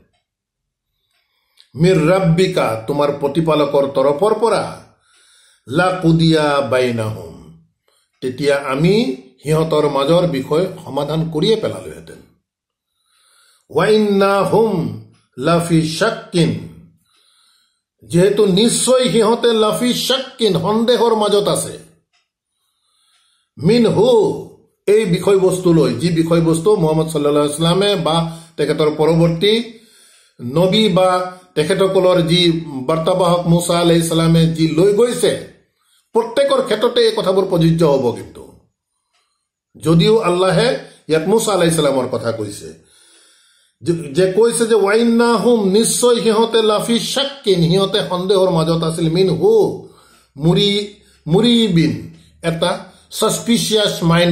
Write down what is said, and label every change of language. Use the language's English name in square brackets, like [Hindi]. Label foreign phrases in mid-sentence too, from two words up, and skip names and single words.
[Arabic] من ربك, [Assamese] তোমাৰ প্ৰতিপালকৰ তৰফৰ পৰা, [Arabic] لقضي بينهم, [Assamese] তেতিয়া আমি সিহঁতৰ মাজৰ বিষয় সমাধান কৰিয়ে পেলালোহেঁতেন। [Arabic] وإنهم لفي شك, [Assamese] যেহেতু নিশ্চয় সিহঁতে [Arabic] لفي شك, [Assamese] সন্দেহৰ মাজত আছে, মিনহু, এই বিষয়বস্তু লৈ, যি বিষয়বস্তু মুহাম্মদ [Arabic] صلى الله عليه وسلم [Assamese] বা তেখেতৰ পৰৱৰ্তী নবী বা তেখেতসকলৰ যি বাৰ্তাবাহক মুছা [Arabic] عليه السلام [Assamese] যি লৈ গৈছে, প্ৰত্যেকৰ ক্ষেত্ৰতে এই কথাবোৰ প্ৰযোজ্য হ'ব। কিন্তু যদিও আল্লাহে ইয়াত মুছা [Arabic] عليه السلام [Assamese] কথা কৈছে যে কৈছে যে ওয়াইন্নাহুম নিশ্চয় সিহঁতে [Arabic] لفي شك [Assamese] সিহঁতে সন্দেহৰ মাজত আছিল [Arabic] منه مريب [Assamese] এটা [English] suspicious mind